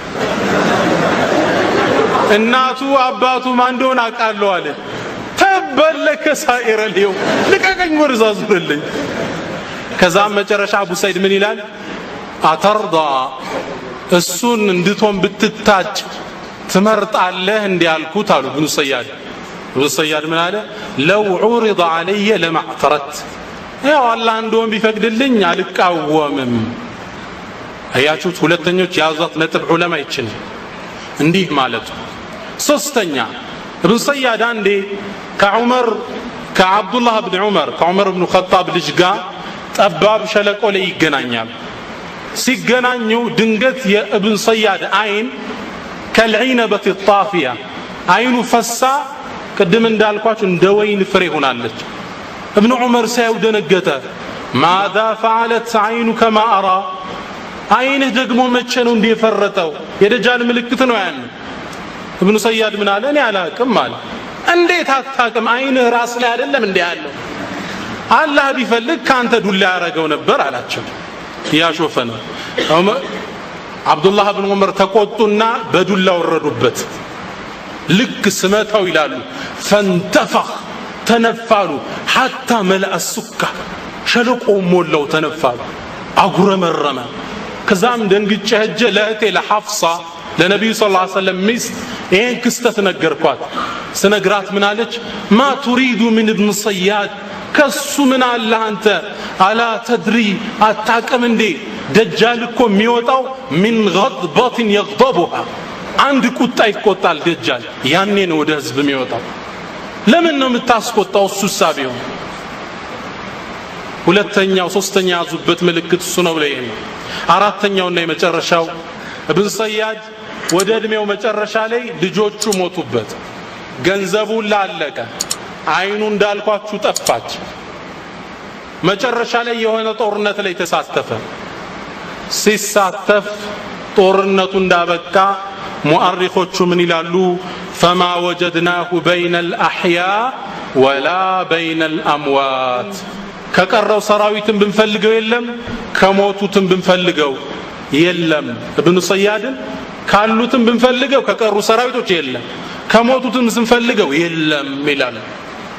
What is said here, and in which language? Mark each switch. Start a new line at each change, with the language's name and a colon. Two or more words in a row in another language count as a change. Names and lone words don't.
Amharic: እናቱ አባቱ ማን እንደሆነ አውቃለሁ አለ
Arabic: تبا لك سائر اليوم
Amharic: ልቀቀኝ ወርዛዙልኝ ከዛም መጨረሻ አቡ ሰዒድ ምን ይላል አተርዳ እሱን እንድትሆን ብትታጭ ትመርጣለህ እንዲያልኩት አሉ ኢብኑ ሰያድ ኢብኑ ሰያድ ምን አለ ለው ዑሪض
Arabic: علي لما اعترضت
Amharic: ያው አላህ እንደሆነ ቢፈቅድልኝ አልቃወምም አያችሁት ሁለተኞች ያዟት ነጥብ ዑለማ ይችን እንዲህ ማለት ሶስተኛ ኢብኑ ሰያድ አንዴ ከአብዱላህ ኢብኑ ዑመር ኢብኑ ኸጣብ ልጅ ጋር ጠባብ ሸለቆ ላይ ይገናኛል ሲገናኙ ድንገት የኢብኑ ሰያድ አይን ከልዒነበት ጣፊያ አይኑ ፈሳ ቅድም እንዳልኳችሁ እንደ ወይን ፍሬ ሆናለች ኢብኑ ዑመር ሳይው ደነገጠ
Arabic: ماذا فعلت عينك ما أرى
Amharic: አይንህ ደግሞ መቼ ነው እንደፈረጠው የደጃል ምልክት ነው ያን ኢብኑ ሰያድ ምን አለ እኔ አላቅም አለ እንዴት አታቅም አይንህ ራስ ላይ አይደለም እንዴ ያለው አላህ ቢፈልግ ካንተ ዱላ ያረገው ነበር አላቸው ያሾፈ ነው አብዱላህ ኢብኑ ዑመር ተቆጡና በዱላ ወረዱበት ልክ ስመታው ይላሉ ፈንተፈኽ ተነፋሉ
Arabic: حتى ملأ السكة
Amharic: ሸለቆ ሞላው ተነፋሉ አጉረመረመ ከዛም ደንግጬ ሄጄ ለእህቴ ለሐፍሳ ለነብዩ
Arabic: صلى الله عليه وسلم
Amharic: ሚስት ይሄን ክስተት ነገርኳት ስነግራት ምን አለች
Arabic: ما تريد من ابن صياد
Amharic: ከሱ ምን አለ አንተ
Arabic: ألا تدري
Amharic: አታቀም እንዴ ደጃል እኮ የሚወጣው
Arabic: من غضبة يغضبها
Amharic: አንድ ቁጣ ይቆጣል ደጃል ያኔ ነው ወደ ህዝብ የሚወጣው ለምን ነው የምታስቆጣው እሱ ሳቢው ሁለተኛው ሶስተኛ ያዙበት ምልክት እሱ ነው ላይ አራተኛውና የመጨረሻው ኢብኑ ሰያድ ወደ እድሜው መጨረሻ ላይ ልጆቹ ሞቱበት ገንዘቡ ላለቀ አይኑ እንዳልኳችሁ ጠፋች መጨረሻ ላይ የሆነ ጦርነት ላይ ተሳተፈ ሲሳተፍ ጦርነቱ እንዳበቃ ሙአሪኾቹ ምን ይላሉ
Arabic: فما وجدناه بين الأحياء ولا بين الأموات
Amharic: ከቀረው ሰራዊትን ብንፈልገው የለም ከሞቱትም ብንፈልገው የለም ኢብኑ ሰያድን ካሉትም ብንፈልገው ከቀሩ ሰራዊቶች የለም ከሞቱትም ስንፈልገው የለም ይላል